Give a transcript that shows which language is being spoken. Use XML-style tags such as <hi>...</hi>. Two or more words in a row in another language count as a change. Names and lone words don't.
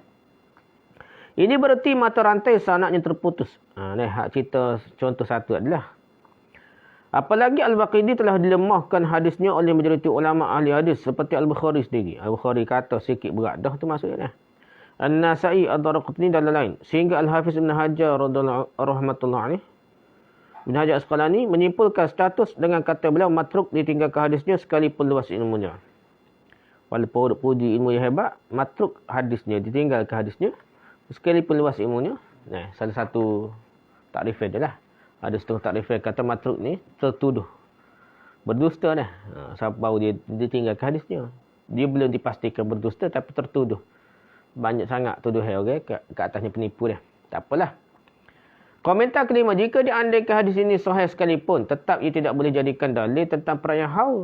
<ms>Ini berarti mata rantai sanadnya terputus. Ni hak cerita contoh satu adalah. Apalagi Al-Waqidi telah dilemahkan hadisnya oleh majoriti ulama ahli hadis seperti Al-Bukhari sendiri. Al-Bukhari kata sikit berat dah tu maksudnya. An-Nasa'i, Ad-Darqutni dan lain-lain. Sehingga Al-Hafiz Ibn Hajar</ms> <ar>rahmatullah alaih,</ar> <ms>Ibn Hajar Asqalani menyimpulkan status dengan kata beliau matruk ditinggalkan hadisnya sekalipun luas ilmunya. Walaupun puji ilmu yang hebat, matruk hadisnya ditinggalkan hadisnya sekalipun luas ilmunya. Nah, salah satu takrifan dia lah. Ada setengah takrifan kata matruk ni tertuduh berdusta dah. Sebab baru dia ditinggalkan hadisnya. Dia belum dipastikan berdusta tapi tertuduh. Banyak sangat tuduhan orang ke atasnya penipu dia. Tak apalah. Komentar kelima, jika diandaikan hadis ini sahih sekalipun, tetap ia tidak boleh jadikan dalil tentang perayaan haul.</ms>